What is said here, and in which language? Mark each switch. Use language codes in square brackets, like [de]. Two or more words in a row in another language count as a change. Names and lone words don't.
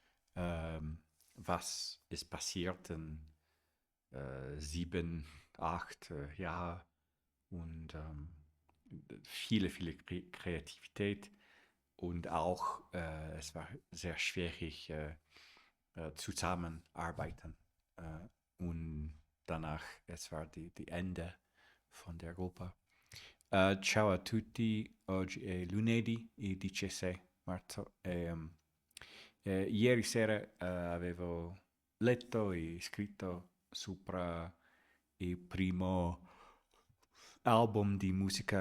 [de] was ist passiert in 7, 8 Jahren und viele Kreativität und auch es war sehr schwierig zusammenarbeiten und danach es war die Ende von der Gruppe. [it] Ciao a tutti, oggi è lunedì il 16 marzo e ieri sera avevo letto e scritto sopra il primo album di musica